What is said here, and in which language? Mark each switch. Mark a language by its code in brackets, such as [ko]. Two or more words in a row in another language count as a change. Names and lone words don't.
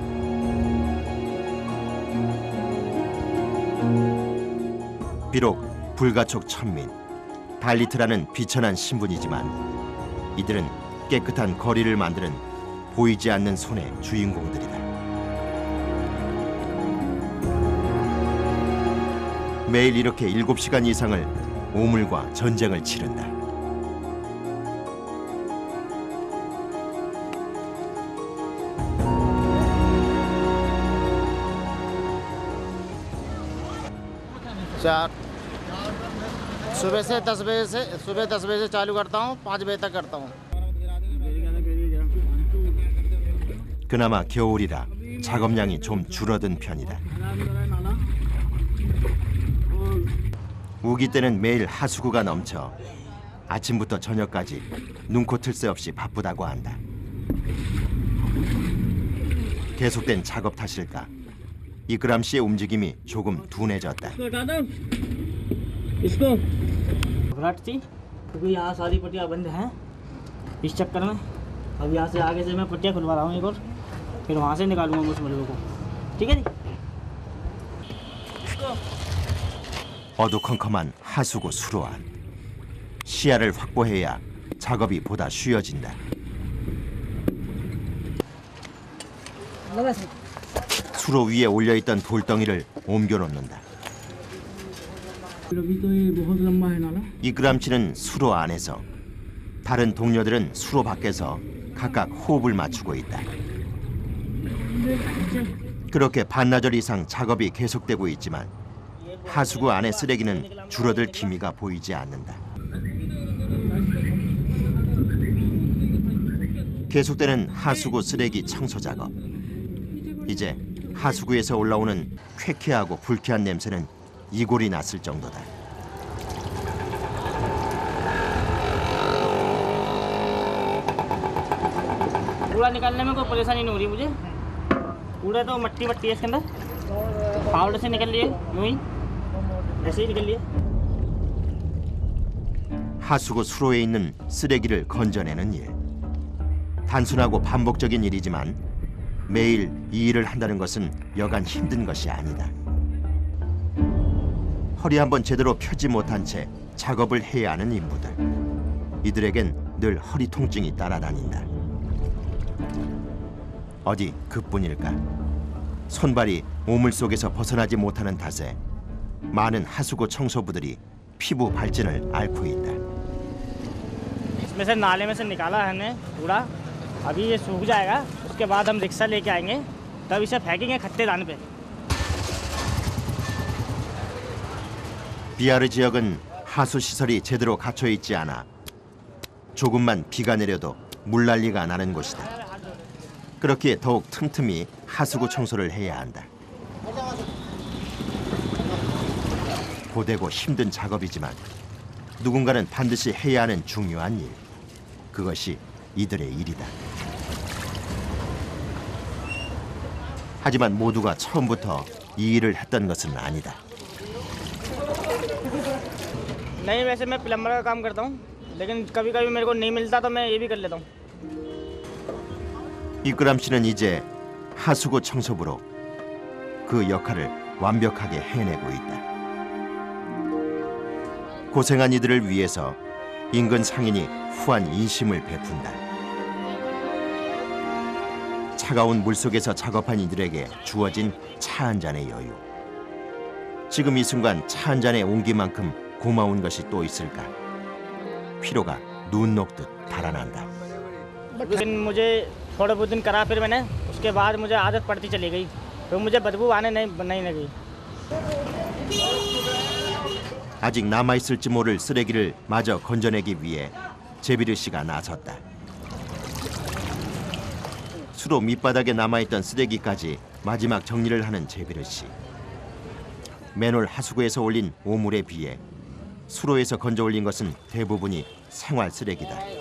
[ko] 비록 불가촉 천민, 달리트라는 비천한 신분이지만 이들은 깨끗한 거리를 만드는 보이지 않는 손의 주인공들이다. 매일 이렇게 7시간 이상을 오물과 전쟁을 치른다. [hi] चार सुबह 10 बजे से चालू करता हूँ, 5 बजे तक करता हूँ। [ko] 그나마 겨울이라 작업량이 좀 줄어든 편이다. 우기 때는 매일 하수구가 넘쳐 아침부터 저녁까지 눈코 틀 새 없이 바쁘다고 한다. 계속된 작업 탓일까? 이끄람 씨의 움직임이 조금 둔해졌다. [hi] घबराहट थी क्योंकि यहाँ सारी पट्टियाँ बंद हैं। इस चक्कर में अब यहाँ से आगे से मैं पट्टियाँ खुलवा रहा हूँ एक और, फिर वहाँ से निकालूंगा उस मलबे को। ठीक है जी। [ko] 어두컴컴한 하수구 수로 안. 시야를 확보해야 작업이 보다 쉬워진다. [hi] लगा से [ko] 수로 위에 올려있던 돌덩이를 옮겨놓는다. [hi] अभी तो ये बहुत लंबा है नाला। [ko] 이끄람치는 수로 안에서, 다른 동료들은 수로 밖에서 각각 호흡을 맞추고 있다. 그렇게 반나절 이상 작업이 계속되고 있지만 하수구 안의 쓰레기는 줄어들 기미가 보이지 않는다. 계속되는 하수구 쓰레기 청소 작업. 이제 하수구에서 올라오는 쾌쾌하고 불쾌한 냄새는 이골이 났을 정도다. [hi] कूड़ा निकालने में कोई परेशानी नहीं हो रही मुझे। कूड़ा तो मट्टी मट्टी है इसके अंदर, पाउडर से निकल लिए यूं ही, ऐसे ही निकल लिए। [ko] 하수구 수로에 있는 쓰레기를 건져내는 일. 단순하고 반복적인 일이지만 매일 이 일을 한다는 것은 여간 힘든 것이 아니다. 허리 한번 제대로 펴지 못한 채 작업을 해야 하는 인부들. 이들에겐 늘 허리 통증이 따라다닌다. 어디 그뿐일까? 손발이 오물 속에서 벗어나지 못하는 탓에 많은 하수구 청소부들이 피부 발진을 앓고 있다. [hi] इसमें से नाले में से निकाला है हमने कूड़ा। अभी ये सूख जाएगा, उसके बाद हम रिक्शा लेके आएंगे, तब इसे फेंकेंगे खत्तेदान पे। [ko] 비아르 지역은 하수 시설이 제대로 갖춰 있지 않아 조금만 비가 내려도 물난리가 나는 곳이다. 그렇기에 더욱 틈틈이 하수구 청소를 해야 한다. 고되고 힘든 작업이지만 누군가는 반드시 해야 하는 중요한 일. 그것이 이들의 일이다. 하지만 모두가 처음부터 이 일을 했던 것은 아니다. [hi] नहीं, वैसे मैं प्लम्बर का काम करता हूँ, लेकिन कभी कभी मेरे को नहीं मिलता तो मैं ये भी कर लेता हूँ। [ko] 이끄람 씨는 이제 하수구 청소부로 그 역할을 완벽하게 해내고 있다. 고생한 이들을 위해서 인근 상인이 후한 인심을 베푼다. 차가운 물속에서 작업한 이들에게 주어진 차 한 잔의 여유. 지금 이 순간 차 한 잔의 온기만큼 고마운 것이 또 있을까? 피로가 눈 녹듯 달아난다. [hi] लेकिन मुझे थोड़े बहुत दिन करा, फिर मैंने उसके बाद मुझे आदत पड़ती चली गई, तो मुझे बदबू आने नहीं लगी। [ko] 아직 남아있을지 모를 쓰레기를 마저 건져내기 위해 제비르 씨가 나섰다. 수로 밑바닥에 남아있던 쓰레기까지 마지막 정리를 하는 제비르 씨. 맨홀 하수구에서 올린 오물에 비해 수로에서 건져 올린 것은 대부분이 생활 쓰레기다.